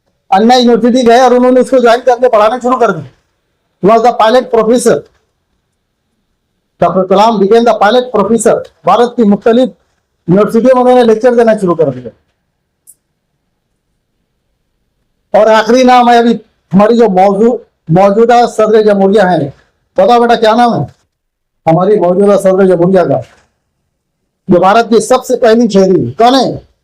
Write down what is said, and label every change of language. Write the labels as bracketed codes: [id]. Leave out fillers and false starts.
[hi] अन्ना university गए और उन्होंने उसको ज्वाइन करके पढ़ाना शुरू कर दिया। [en] He was the pilot professor. Doctor Kalam became the pilot professor. [hi] Bharat की मुख्तलिफ यूनिवर्सिटियों में उन्होंने लेक्चर देना शुरू कर दिया। और आखिरी नाम है अभी हमारी जो मौजूदा सदर जमहूरिया है, बताओ बेटा क्या नाम है हमारी मौजूदा सदर जमहूरिया का, जो भारत की सबसे पहली शहरी कौन है?